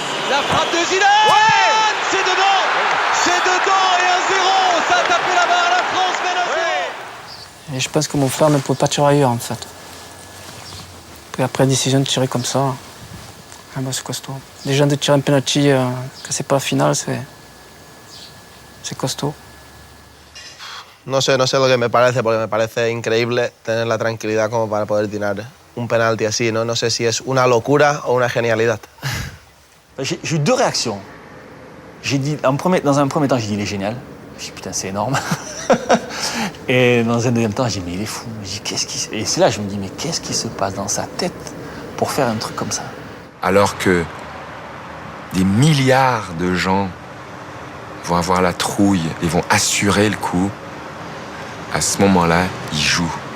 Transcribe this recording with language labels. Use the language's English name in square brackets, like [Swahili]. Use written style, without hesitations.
[French] La frappe de Zidane, c'est dedans et 1-0, ça a tapé la barre, la France mène 1-0. Et je pense que mon frère ne pouvait pas tirer ailleurs en fait. Puis après la décision de tirer comme ça, c'est costaud. Déjà de tirer un penalty quand c'est pas la finale, c'est costaud. [Spanish] No sé lo que me parece, porque me parece increíble tener la tranquilidad como para poder tirar un penalti así, ¿no? No sé si es una locura o una genialidad. [French] J'ai eu deux réactions. J'ai dit, dans un premier temps, j'ai dit il est génial. J'ai dit putain, c'est énorme. Et dans un deuxième temps, j'ai dit mais il est fou. Et c'est là que je me dis mais qu'est-ce qui se passe dans sa tête pour faire un truc comme ça? Alors que des milliards de gens vont avoir la trouille et vont assurer le coup, à ce moment-là, il joue.